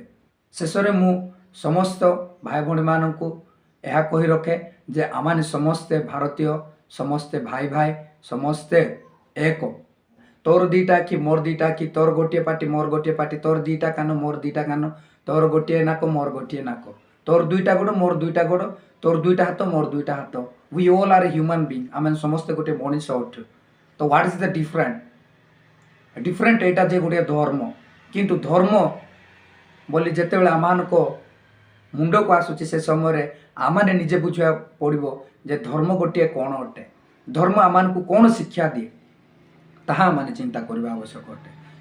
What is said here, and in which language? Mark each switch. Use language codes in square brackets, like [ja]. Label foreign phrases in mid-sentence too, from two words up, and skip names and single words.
[or] ଶେଷରେ ମୁଁ ସମସ୍ତ ଭାଇ ଭଉଣୀମାନଙ୍କୁ ଏହା କହି ରଖେ ଯେ ଆମମାନେ ସମସ୍ତେ ଭାରତୀୟ, ସମସ୍ତେ ଭାଇ, ସମସ୍ତେ ଏକ। ତୋର ଦିଟା ଆଖି ମୋର ଦିଟା ଆଖି, ତୋର ଗୋଟିଏ ପାଟି ମୋର ଗୋଟିଏ ପାଟି, ତୋର ଦିଟା କାନ ମୋର ଦିଟା କାନ, ତୋର ଗୋଟିଏ ନାକ ମୋର ଗୋଟିଏ ନାକ, ତୋର ଦୁଇଟା ଗୋଡ଼ ମୋର ଦୁଇଟା ଗୋଡ଼, ତୋର ଦୁଇଟା ହାତ ମୋର ଦୁଇଟା ହାତ। [en] we all are human being. [or] ଆମେ ସମସ୍ତେ ଗୋଟେ ମଣିଷ ଅଛୁ। ତ [en] what is the different [or] ଏଇଟା ଯେ ଗୋଟେ ଧର୍ମ। କିନ୍ତୁ ଧର୍ମ ବୋଲି ଯେତେବେଳେ ଆମମାନଙ୍କ ମୁଣ୍ଡକୁ ଆସୁଛି ସେ ସମୟରେ ଆମମାନେ ନିଜେ ବୁଝିବାକୁ ପଡ଼ିବ ଯେ ଧର୍ମ ଗୋଟିଏ କ'ଣ ଅଟେ, ଧର୍ମ ଆମମାନଙ୍କୁ କ'ଣ ଶିକ୍ଷା ଦିଏ, ତାହା ଆମମାନେ ଚିନ୍ତା କରିବା ଆବଶ୍ୟକ ଅଟେ।